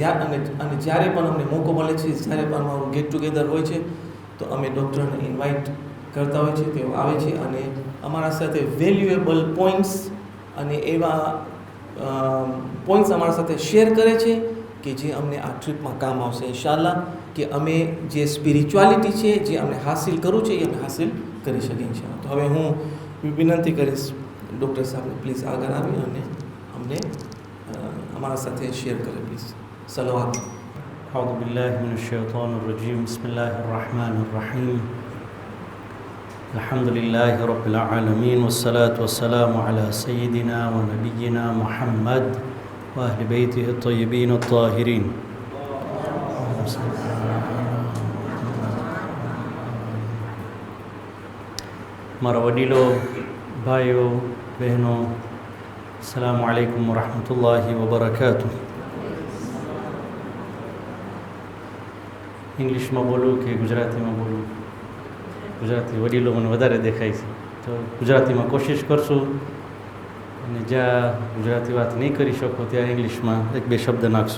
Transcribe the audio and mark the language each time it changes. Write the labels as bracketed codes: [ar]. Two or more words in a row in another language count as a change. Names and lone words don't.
[gu] જ્યારે પણ અમને મોકો મળે છે, જ્યારે પણ અમારું [en] get together [gu] હોય છે તો અમે ડૉક્ટરને ઇન્વાઇટ કરતા હોય છે, તેઓ આવે છે અને અમારા સાથે [en] valuable points [gu] અને એવા પોઈન્ટ્સ અમારા સાથે શેર કરે છે કે જે અમને આ ટ્રીપમાં કામ આવશે ઇન્શાઅલ્લાહ, કે અમે જે સ્પિરિચ્યુઆલિટી છે, જે અમને હાસિલ કરવું છે એ અમે હાસિલ કરી શકીએ ઇન્શાઅલ્લાહ. તો હવે હું વિનંતી કરીશ ડૉક્ટર સાહેબને પ્લીઝ આગળ આવી અને અમને [hi] हमारा साथ शेयर करें प्लीज़. सलावत. [ar] أعوذ بالله من الشيطان الرجيم. بسم الله الرحمن الرحيم. الحمد لله رب العالمين والصلاة والسلام على سيدنا ونبينا محمد وأهل بيته الطيبين الطاهرين. [gu] મારા વડીલો, ભાઈઓ, બહેનો, [ar] السلام عليكم ورحمة الله وبركاته. [gu] ઇંગ્લિશમાં બોલું કે ગુજરાતીમાં બોલું? ગુજરાતી વડીલો મને વધારે દેખાય છે તો ગુજરાતીમાં કોશિશ કરશું, અને જ્યાં ગુજરાતી વાત નહીં કરી શકો ત્યાં ઇંગ્લિશમાં એક બે શબ્દ નાખશું.